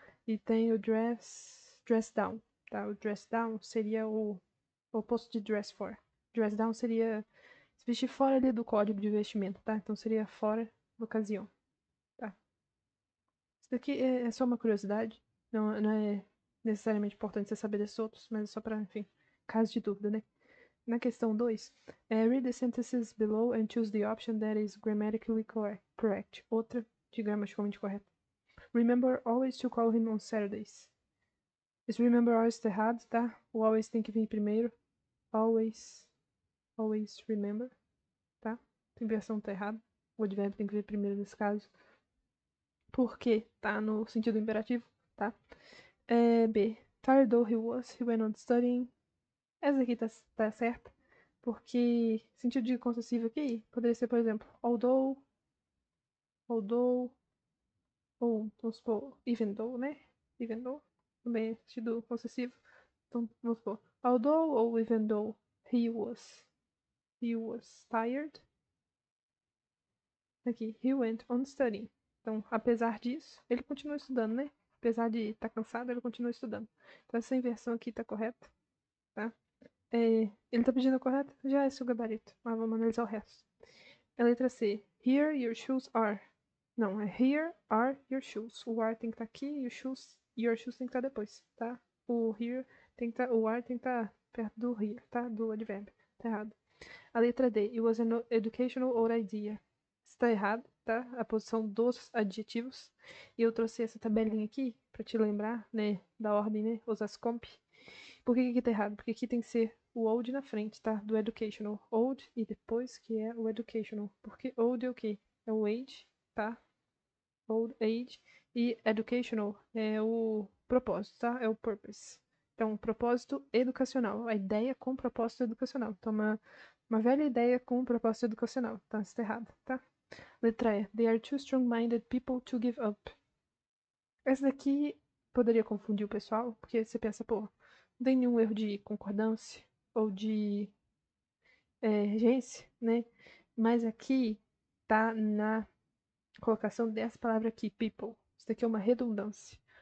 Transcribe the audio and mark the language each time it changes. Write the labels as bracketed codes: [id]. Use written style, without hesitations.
[pt] E tem o dress down, tá? O dress down seria o oposto de dress for. Dress down seria se vestir fora ali do código de vestimento, tá? Então seria fora da ocasião, tá? Isso daqui é só uma curiosidade, não é necessariamente importante você saber desses outros, mas é só pra, enfim, caso de dúvida, né? Na questão 2, [en] read the sentences below and choose the option that is grammatically correct. [pt] Outra de gramaticalmente correta. [en] Remember always to call him on Saturdays. [pt] Esse [en] remember always [pt] tá errado, tá? O always tem que vir primeiro. [en] Always remember, [pt] tá? A inversão tá errada. O advérbio tem que vir primeiro nesse caso. Porque tá no sentido imperativo, tá? B. [en] Tired though he was, he went on studying. [pt] Essa aqui tá certa. Porque sentido de concessivo aqui poderia ser, por exemplo, although, ou vamos supor, [en] even though, [pt] né? [en] Even though, [pt] também é sentido concessivo. Então, vamos supor, [en] although ou even though he was tired. [pt] Aqui, [en] he went on studying. [pt] Então, apesar disso, ele continua estudando, né? Apesar de estar cansado, ele continua estudando. Então, essa inversão aqui tá correta, tá? Ele tá pedindo a correta? Já é seu gabarito. Mas vamos analisar o resto. A letra C. [en] Here your shoes are. [pt] Não, é [en] here are your shoes. [pt] O are tem que estar aqui e [en] your shoes [pt] tem que estar depois, tá? O here tem que estar, o are tem que estar perto do here, tá? Do advérbio. Tá errado. A letra D. [en] It was an educational old idea. [pt] Está errado, tá? A posição dos adjetivos. E eu trouxe essa tabelinha aqui pra te lembrar, né? Da ordem, né? Os ascomp. Por que aqui tá errado? Porque aqui tem que ser o old na frente, tá? Do educational. Old e depois que é o educational. Porque old é o quê? É o age, tá? [en] Old age. [pt] E educational é o propósito, tá? É o purpose. Então, propósito educacional. A ideia com propósito educacional. Então, uma velha ideia com propósito educacional. Tá? Isso tá errado, tá? Letra E. [en] They are too strong-minded people to give up. [pt] Essa daqui poderia confundir o pessoal, porque você pensa, pô, não tem nenhum erro de concordância ou de regência, né? Mas aqui tá na colocação dessa palavra aqui, people. Isso daqui é uma redundância.